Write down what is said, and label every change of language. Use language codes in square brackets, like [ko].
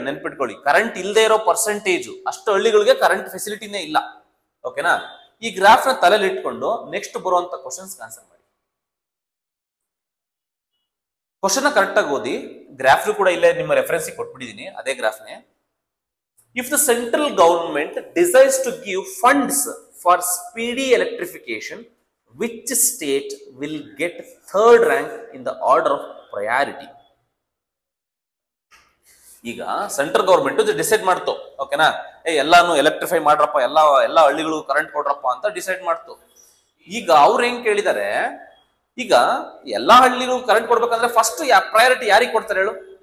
[kn] ನೆನ್ಪಿಟ್ಕೊಳ್ಳಿ, ಕರೆಂಟ್ ಇಲ್ಲದೆ ಇರೋ ಪರ್ಸೆಂಟೇಜ್. ಅಷ್ಟು ಹಳ್ಳಿಗಳಿಗೆ ಕರೆಂಟ್ ಫೆಸಿಲಿಟಿನೇ ಇಲ್ಲ. ಓಕೆನಾ? ಈ ಗ್ರಾಫ್ ನ ತಲೆಯಲ್ಲಿ ಇಟ್ಕೊಂಡು ನೆಕ್ಸ್ಟ್ ಬರುವಂತ ಕ್ವಶನ್ಸ್ ಆನ್ಸರ್ ಮಾಡಿ. ಕ್ವಶನ್ ಕರೆಕ್ಟ್ ಆಗಿ ಓದಿ. ಗ್ರಾಫ್ ಕೂಡ ಇಲ್ಲೇ ನಿಮ್ಮ ರೆಫರೆನ್ಸ್ ಕೊಟ್ಬಿಟ್ಟಿದೀನಿ, ಅದೇ ಗ್ರಾಫ್ನೇ. [en] If the central government decides to give funds for speedy electrification, which state will get third rank in the order of priority? [kn] ಈಗ ಸೆಂಟ್ರಲ್ ಗವರ್ಮೆಂಟ್ ಡಿಸೈಡ್ ಮಾಡ್ತು. ಓಕೆನಾ? ಎಲ್ಲಾನು ಎಲೆಕ್ಟ್ರಿಫೈ ಮಾಡ್ರಪ್ಪ, ಎಲ್ಲ ಹಳ್ಳಿಗಳು ಕರೆಂಟ್ ಕೊಡ್ರಪ್ಪ ಅಂತ ಡಿಸೈಡ್ ಮಾಡ್ತು. ಈಗ ಅವ್ರು ಹೆಂಗ್ ಕೇಳಿದಾರೆ, ಈಗ ಎಲ್ಲಾ ಹಳ್ಳಿಗಳು ಕರೆಂಟ್ ಕೊಡ್ಬೇಕಂದ್ರೆ ಫಸ್ಟ್ ಪ್ರಯಾರಿಟಿ ಯಾರಿಗೆ ಕೊಡ್ತಾರೆ ಹೇಳು?